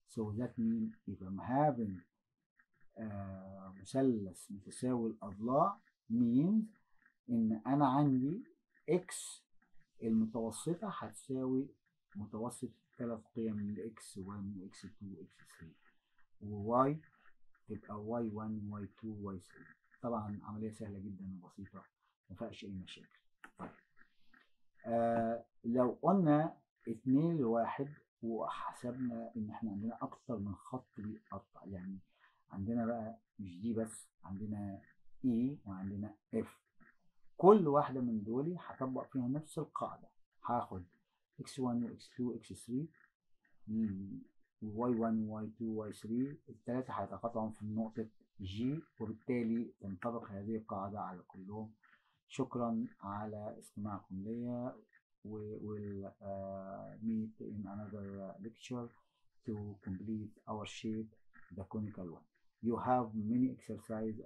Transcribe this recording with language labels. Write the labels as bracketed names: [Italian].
[English] So that means if I'm having [Arabic] مثلث متساوي الأضلاع means إن أنا عندي x المتوسطة هتساوي متوسط 3 قيم ل x1 x2 x3 و y تبقى y1 y2 y3. طبعا عملية سهلة جدا وبسيطة ما فيهاش أي مشاكل. طيب لو قلنا 2 ل1 وحسبنا إن إحنا عندنا أكتر من خط بيقطع، يعني عندنا بقى مش دي بس، عندنا E وعندنا F، كل واحدة من دول هطبق فيها نفس القاعدة. هاخد x1 و x2 و x3 و y1 و y2 و y3، الثلاثة هيتقاطعوا في النقطة G، وبالتالي تنطبق هذه القاعدة على كلهم. شكرا على استماعكم ليا. [English] We will meet in another lecture to complete our shape, the conical one. You have many exercises.